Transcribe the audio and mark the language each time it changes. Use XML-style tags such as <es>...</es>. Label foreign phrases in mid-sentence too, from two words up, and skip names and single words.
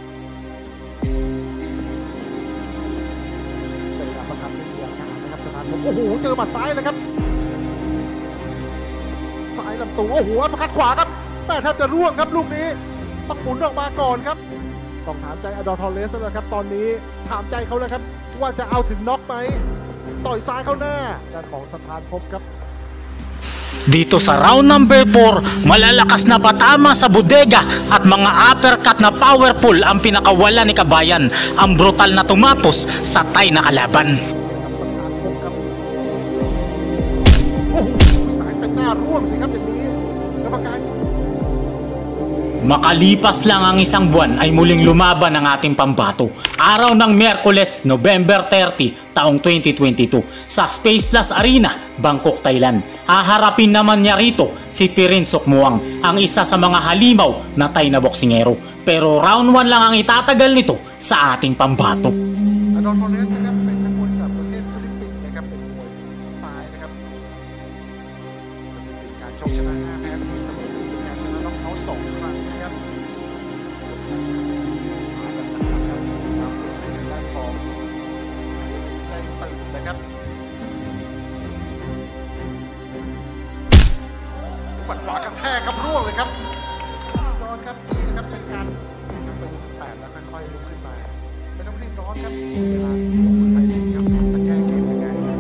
<th>เจออัปเปอร์คัตไม่มีอาการนะครับสถานพบโอ้โหเจอหมัดซ้ายเลยครับซ้ายลำตัวโอ้โหอัปเปอร์คัตขวาครับแม่แทบจะร่วงครับลูกนี้ต้องหมุนออกมาก่อนครับต้องถามใจอดอทอเรสแล้วครับตอนนี้ถามใจเขาแล้วครับว่าจะเอาถึงน็อกไหมต่อยซ้ายเข้าหน้าด้านของสถานพบครับ</th> <tl>Dito sa</tl> <en>round number 4,</en> <tl>malalakas na patama sa bodega at mga uppercut na powerful ang pinakawala ni Kabayan. Ang brutal na tumapos sa Thai na kalaban.</tl> <th>สายเต็มหน้าร่วงสิครับอย่างนี้กรรมการ</th> <tl>Makalipas lang ang isang buwan ay muling lumaban ang ating pambato. Araw ng Miyerkules, November 30, taong 2022 sa Space Plus Arena, Bangkok, Thailand. Haharapin naman niya rito si Pirin Sukmuang, ang isa sa mga halimaw na Thai na boksingero. Pero round 1 lang ang itatagal nito sa ating pambato.</tl> <th>Adolfo Torres นะครับเป็นนักมวยจากประเทศฟิลิปปินส์นะครับเป็นมวยซ้ายนะครับเป็นการชกชนะ5แพ้4เสมอ1เป็นการชนะน็อกเอาท์2ครั้งนะครับ มาแบบหนักๆครับนำให้ทางด้านของแดงตื่นนะครับปัดขวากระแทกครับร่วงเลยครับย้อนครับนี่นะครับเป็นการนับไป18แล้วค่อยๆลุกขึ้นมาไม่ต้องรีบร้อนครับเวลาฝึกให้ดีครับจะแก้เกมยังไง</th>